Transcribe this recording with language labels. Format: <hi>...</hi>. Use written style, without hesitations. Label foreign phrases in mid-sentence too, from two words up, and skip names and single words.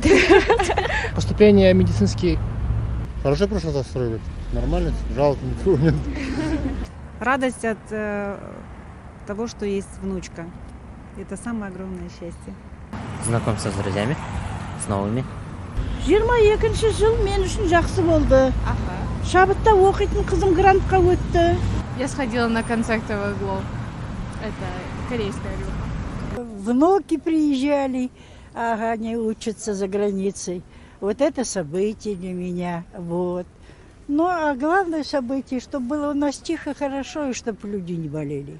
<ru>Поступление медицинский. Хорошо прошло застроили. Нормально, жалоб никого нет. Радость от того, что есть внучка. Это самое огромное счастье. Знакомство с друзьями, с новыми.</ru> <kk>22 жыл мен үшін жақсы болды. Шабытта оқитын қызым грантқа өтті.</kk> <ru>Я сходила на концерт Everglow. Это корейская группа. Внуки приезжали, ага, они учатся за границей. Вот это событие для меня, вот. Ну, а главное событие, чтобы было у нас тихо, хорошо, и чтобы люди не болели.</ru>